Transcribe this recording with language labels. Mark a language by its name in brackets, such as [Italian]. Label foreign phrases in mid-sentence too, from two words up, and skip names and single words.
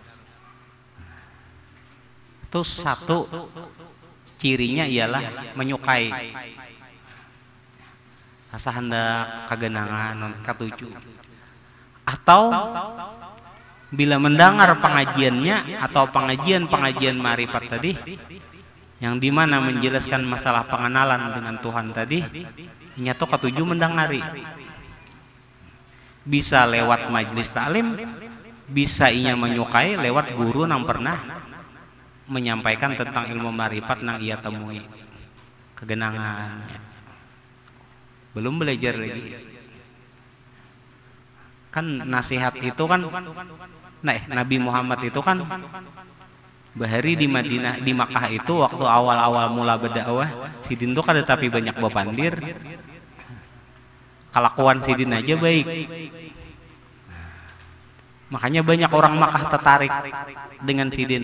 [Indonesian] Itu satu cirinya ialah menyukai. [Banjar] Rasa hendak kagenangan non katuju. [Indonesian] Atau bila mendengar pengajiannya atau pengajian ma'rifat tadi yang dimana menjelaskan masalah pengenalan dengan Tuhan tadi, [Banjar] nyatu katuju mendengari. [Indonesian] Bisa lewat majelis taklim, bisa inya menyukai lewat guru yang pernah menyampaikan tentang ilmu ma'rifat yang ia temui. Kegenangannya belum belajar lagi. [Banjar] Kan nasihat itu kan, Nabi Muhammad itu kan bahari di Madinah, di Makkah itu waktu awal-awal mula berdakwah, sidin tuh kada tapi banyak bapandir. Kelakuan sidin aja baik. [Indonesian] Makanya banyak orang Makkah tertarik dengan sidin.